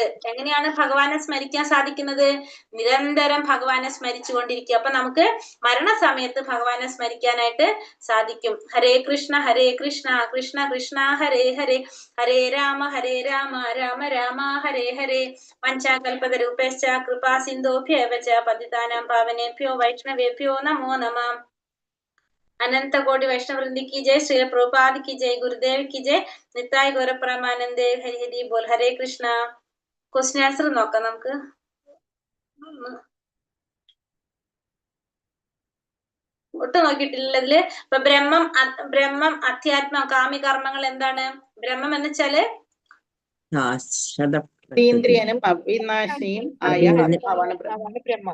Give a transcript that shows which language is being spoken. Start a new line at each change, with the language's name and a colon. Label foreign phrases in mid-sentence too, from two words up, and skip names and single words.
Malayalam: എങ്ങനെയാണ് ഭഗവാനെ സ്മരിക്കാൻ സാധിക്കുന്നത്? നിരന്തരം ഭഗവാനെ സ്മരിച്ചു കൊണ്ടിരിക്കുക. അപ്പൊ നമുക്ക് മരണസമയത്ത് ഭഗവാനെ സ്മരിക്കാനായിട്ട് സാധിക്കും.
Sanskrit: ഹരേ കൃഷ്ണ കൃഷ്ണ കൃഷ്ണ ഹരേ ഹരേ, ഹരേ രാമ രാമ രാമ ഹരേ ഹരേ. പഞ്ചാകൽപതരൂപേശ്ച കൃപാ സിന്ധോഭ്യേവ ച പതിതാനാം പാവനേഭ്യോ വൈഷ്ണവേഭ്യോ നമോ നമഃ.
Hindi: अनंत कोटि वैष्णववृंद की जय, श्री प्रभुपाद की जय, गुरुदेव की जय, निताय गौर परमानंदे हरि हरि बोल. हरे कृष्ण.
English: question answer
Malayalam: നോക്കാം നമുക്ക്. ഒട്ടും നോക്കിയിട്ടില്ല ഇതില്. ഇപ്പൊ ബ്രഹ്മം അധ്യാത്മം കാമ്യകർമ്മങ്ങൾ എന്താണ്? ബ്രഹ്മം എന്ന് വെച്ചാല് ഇന്ദ്രിയനും അവിനാശിയും ആയ ആത്മാവാണ് ബ്രഹ്മം.